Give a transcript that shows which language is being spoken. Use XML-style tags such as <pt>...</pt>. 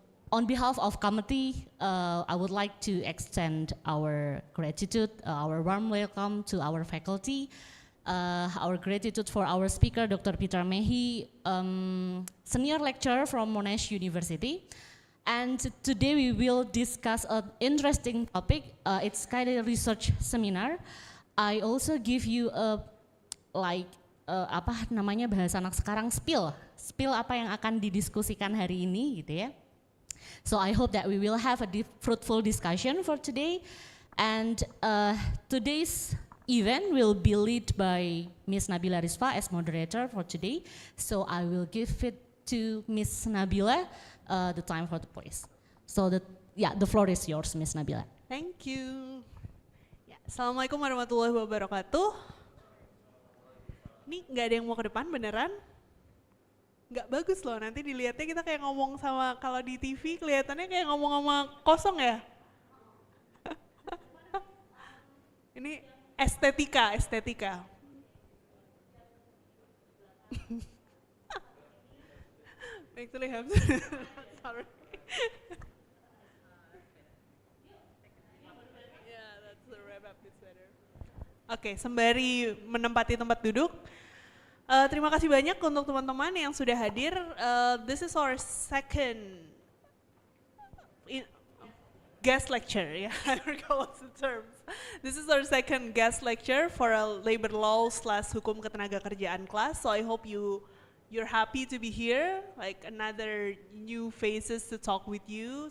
<en>On behalf of committee, I would like to extend our gratitude, our warm welcome to our faculty, our gratitude for our speaker, Dr. Petra Mehi, senior lecturer from Monash University. And today we will discuss an interesting topic. It's kind of a research seminar. I also give you a</en> <id>apa namanya bahasa anak sekarang, spill apa yang akan didiskusikan hari ini gitu ya.</id> <en>So I hope that we will have a fruitful discussion for today, and today's event will be led by Miss Nabila Rizwa as moderator for today. So I will give it to Miss Nabila, the time for the voice. So the floor is yours, Miss Nabila. Thank you.</en> <ar>Assalamualaikum warahmatullahi wabarakatuh.</ar> <id>Ini nggak ada yang mau ke depan beneran? Nggak bagus loh, nanti dilihatnya kita kayak ngomong sama, kalau di TV kelihatannya kayak ngomong sama kosong ya. Ini estetika.</id> <en>Actually have to, sorry. Yeah, that's the wrap up is better.</en> <id>Oke, sembari menempati tempat duduk, terima kasih banyak untuk teman-teman yang sudah hadir.</id> <en>This is our second guest lecture. Yeah, I forgot what's the terms. This is our second guest lecture for a labor law / hukum ketenagakerjaan class. So I hope you're happy to be here, like another new faces to talk with you.</en>